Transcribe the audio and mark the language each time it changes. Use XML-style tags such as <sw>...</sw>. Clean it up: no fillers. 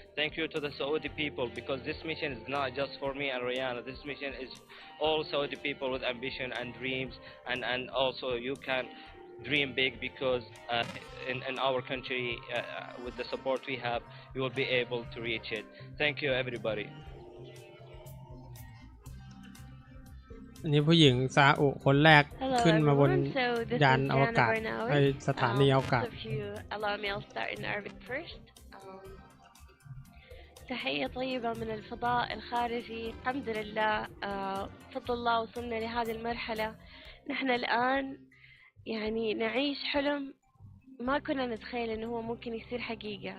<en>Thank you to the Saudi people, because this mission is not just for me and Rihanna. This mission is all Saudi people with ambition and dreams, and also you can dream big, because in our country, with the support we have, you will be able to reach it. Thank you everybody.</en> <th>อันนี้ผู้หญิงซาอุคนแรกขึ้นมาบนยานอวกาศในสถานีอวกาศ</th> <ar>تحية طيبة من الفضاء الخارجي. الحمد لله بفضل الله وصلنا لهذه المرحلة. نحن الآن يعني نعيش حلم ما كنا نتخيل إنه هو ممكن يصير حقيقة.</ar>